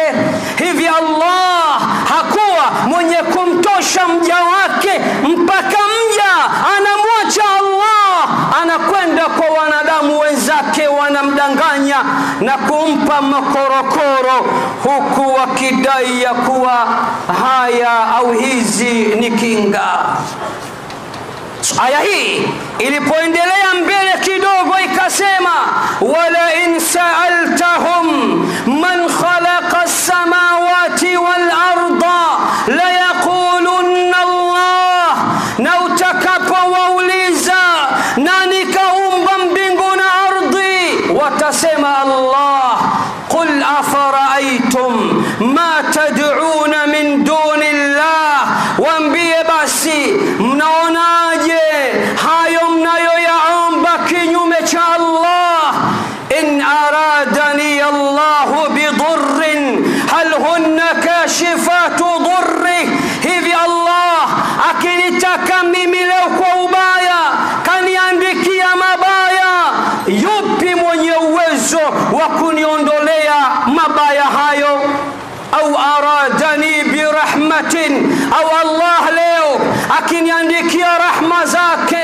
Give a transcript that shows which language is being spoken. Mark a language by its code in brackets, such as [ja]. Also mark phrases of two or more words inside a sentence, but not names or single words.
[sw] Hivi Allah hakuwa mwenye kumtosha mja wake mpaka mja anamwacha Allah, anakwenda kwa wanadamu wenzake, wanamdanganya na kumpa makorokoro, huku wakidai ya kuwa haya au hizi ni kinga. Aya hii ilipoendelea mbele kidogo ikasema, [ar] ولئن سألتهم من خلق السماوات والأرض ليقولن الله, [sw] na utakapowauliza nani kaumba mbingu na ardhi, watasema Allah. [ar] قل أفرأيتم ما تدعون من دون الله, [sw] waambie basi mnaonaje hayo mnayoyaomba kinyume cha Allah? [ar] إن أرادني الله بضر هل هن كاشفات ضره, [sw] hivi Allah akinitaka mimi leo kwa ubaya kaniandikia mabaya, yupi mwenye uwezo wa kuniondolea mabaya hayo? [ar] أو أرادني برحمة, [sw] au Allah leo akiniandikia rahma zake,